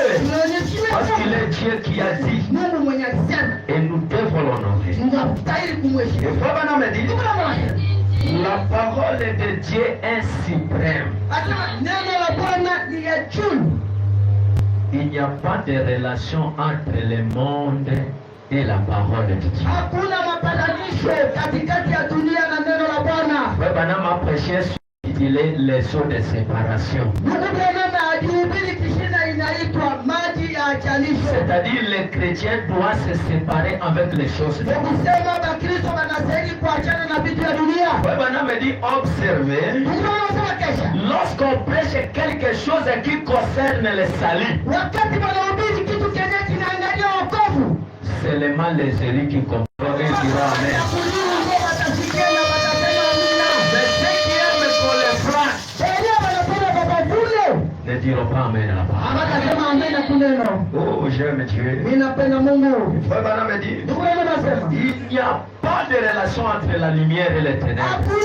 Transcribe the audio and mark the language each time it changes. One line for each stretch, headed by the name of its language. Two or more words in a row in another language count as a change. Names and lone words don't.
French: Parce qu'il est Dieu qui a dit. Et nous devons l'honorer. Et Frère me dit, la parole de Dieu est suprême. Il n'y a pas de relation entre le monde et la parole de Dieu.
Swahili: Hakuna mapatanisho katikati ya dunia na neno la Bwana.
French: Frère Branham a prêché sur les eaux de séparation.
Swahili: Ndugu Branham alihubiri kishina inaitwa maji ya achanisho.
French: C'est-à-dire les chrétiens doivent se séparer avec les choses de Dieu.
Swahili: Kusema Bakristo wanastahili kuachana na vitu ya dunia.
French: Frère Branham me dit, observez,
Swahili: Ndugu anasema kesha.
French: lorsqu'on prêche quelque chose qui concerne le salut,
Swahili: Wakati wanahubiri kitu kenye kinaangalia wokovu.
French: seulement les élus qui comprennent et diront Amen. Mais ceux qui aiment qu'on les frappe ne diront pas Amen à la parole. Oh, j'aime Dieu. Frère Branham me dit, il n'y a pas de relation entre la lumière et les ténèbres.